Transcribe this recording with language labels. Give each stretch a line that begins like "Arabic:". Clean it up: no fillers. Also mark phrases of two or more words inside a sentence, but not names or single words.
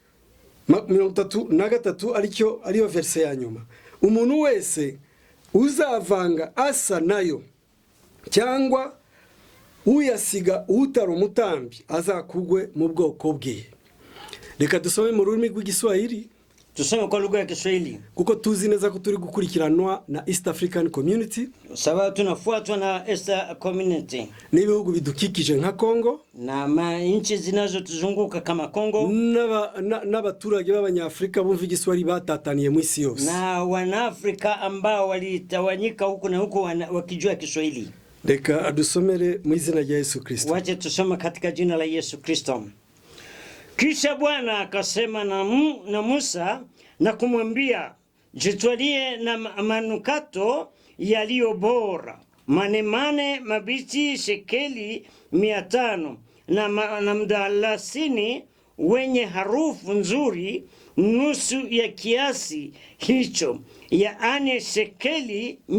Kinyarwanda: 33 ariyo verse ya nyuma. Umuntu wese uzavanga asa nayo cyangwa uyasiga utari umutambyi azakugwe mu bwoko bwe. Reka dusome mu rurimi rw'Igiswahili.
Swahili: Tusome kwa lugha ya Kiswahili
Kinyarwanda: kuko tuzi neza ko turi gukurikiranwa na East African Community,
Swahili: sababu tunafuatwa na East Community,
Kinyarwanda: n'ibihugu bidukikije nka Kongo
Swahili: na nchi zinazotuzunguka kama Kongo,
Kinyarwanda: n'abaturage b'Abanyafrika bumva Igiswahili batataniye mu isi yose,
Swahili: na Wanaafrika ambao walitawanyika huku na huku wakijua Kiswahili.
Kinyarwanda: Reka adusomere mu izina rya Yesu Kristo.
Swahili: Wacha tusome katika jina la Yesu Kristo. Kisha Bwana akasema na Musa na kumwambia, jitwalie na manukato yaliyo bora, manemane mabichi shekeli 500, na mdalasini wenye harufu nzuri nusu ya kiasi hicho, yaani shekeli